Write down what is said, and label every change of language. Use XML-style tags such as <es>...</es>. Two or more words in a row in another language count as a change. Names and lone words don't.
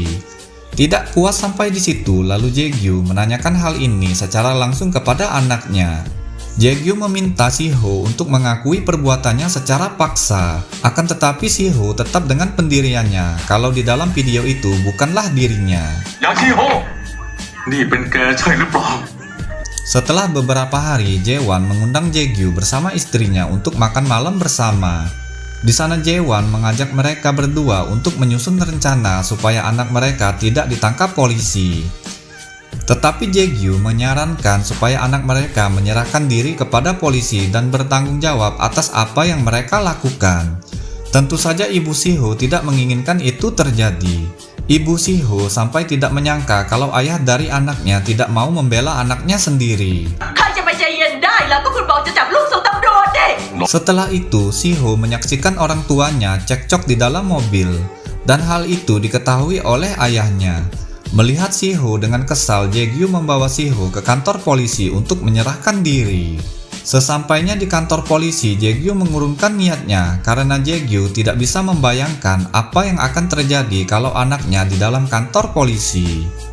<id>Tidak puas sampai di situ, lalu Jaegyu menanyakan hal ini secara langsung kepada anaknya. Jaegyu meminta Siho untuk mengakui perbuatannya secara paksa. Akan tetapi Siho tetap dengan pendiriannya kalau di dalam video itu bukanlah dirinya.</id> <th>อย่างที่โฮนี่เป็นแกใช่หรือเปล่า</th> <id>Setelah beberapa hari, Jaewon mengundang Jaegyu bersama istrinya untuk makan malam bersama. Di sana Jaewon mengajak mereka berdua untuk menyusun rencana supaya anak mereka tidak ditangkap polisi. Tetapi Jaegyu menyarankan supaya anak mereka menyerahkan diri kepada polisi dan bertanggung jawab atas apa yang mereka lakukan. Tentu saja ibu Siho tidak menginginkan itu terjadi. Ibu Siho sampai tidak menyangka kalau ayah dari anaknya tidak mau membela anaknya sendiri.</id> <th>ใครจะไปใจเย็นได้ล่ะก็คุณบอกจะจับลูกส่งตำรวจดิ</th> <id>Setelah itu, Siho menyaksikan orang tuanya cekcok di dalam mobil, dan hal itu diketahui oleh ayahnya. Melihat Siho dengan kesal, Jaegyu membawa Siho ke kantor polisi untuk menyerahkan diri. Sesampainya di kantor polisi, Jaegyu mengurungkan niatnya karena Jaegyu tidak bisa membayangkan apa yang akan terjadi kalau anaknya di dalam kantor polisi.</id>